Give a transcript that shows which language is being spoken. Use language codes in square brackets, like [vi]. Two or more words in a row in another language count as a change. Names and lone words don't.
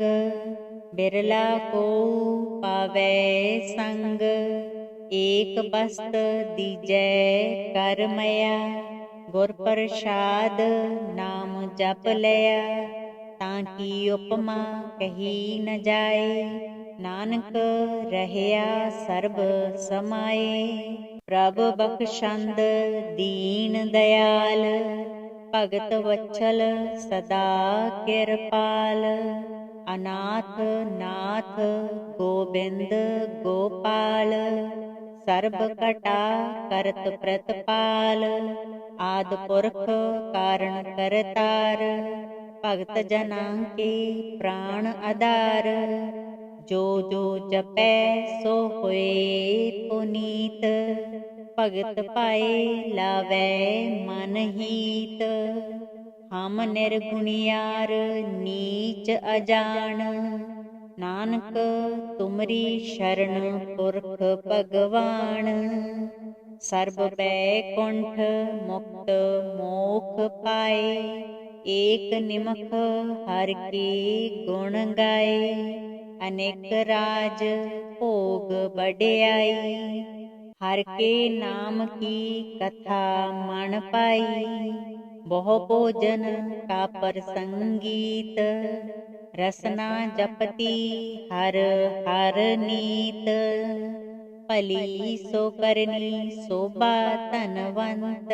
[pa] ਬਿਰਲਾ ਕੋ ਪਾਵੈ ਸੰਗ, ਏਕ ਬਸਤ ਦੀਜੈ ਕਰ ਮਯਾ। ਗੁਰ ਪ੍ਰਸਾਦ ਨਾਮ ਜਪ ਲਿਯਾ, ਤਾਕਿ ਉਪਮਾ ਕਹੀ ਨ ਜਾਏ। ਨਾਨਕ ਰਹਯਾ ਸਰਬ ਸਮਾਏ, ਪ੍ਰਭ ਬਖ਼ਸ਼ੰਦ ਦੀਨ ਦਯਾਲ। ਭਗਤ ਵਤਸਲ ਸਦਾ ਕਿਰਪਾਲ, ਅਨਾਥ ਨਾਥ ਗੋਬਿੰਦ ਗੋਪਾਲ। ਸਰਬ ਕਟਾ ਕਰਤ ਪ੍ਰਤਪਾਲ, ਆਦ ਪੁਰਖ ਕਾਰਣ ਕਰਤਾਰ। ਭਗਤ ਜਨਾ ਕੇ ਪ੍ਰਾਣ ਆਧਾਰ, ਜੋ ਜੋ ਜਪੈ ਸੋ ਹੋਏ ਪੁਨੀਤ। ਭਗਤ ਪਾਏ ਲਾਵੈ ਮਨ ਹੀਤ, ਹਮ ਨਿਰਗੁਣਿਯਾਰ ਨੀਚ ਅਜਾਨ। ਨਾਨਕ ਤੁਮਰੀ ਸ਼ਰਣ ਪੁਰਖ ਭਗਵਾਨ, ਸਰਬ ਬੈਕੁੰਠ ਮੁਕਤ ਮੋਖ ਪਾਏ। ਏਕ ਨਿਮਖ ਹਰ ਕੇ ਗੁਣ ਗਾਏ, ਅਨੇਕ ਰਾਜ ਭੋਗ ਬੜ੍ਹਿਯਾਈ। ਹਰ ਕੇ ਨਾਮ ਕੀ ਕਥਾ ਮਨ ਪਾਈ, ਬਹੁ ਭੋਜਨ ਕਾ ਪ੍ਰਸੰਗੀਤ। ਰਸਨਾ ਜਪਤਿ ਹਰ ਹਰ ਨੀਤ, ਭਲੀ ਸੋ ਕਰਨੀ ਸ਼ੋਭਾ ਧਨਵੰਤ।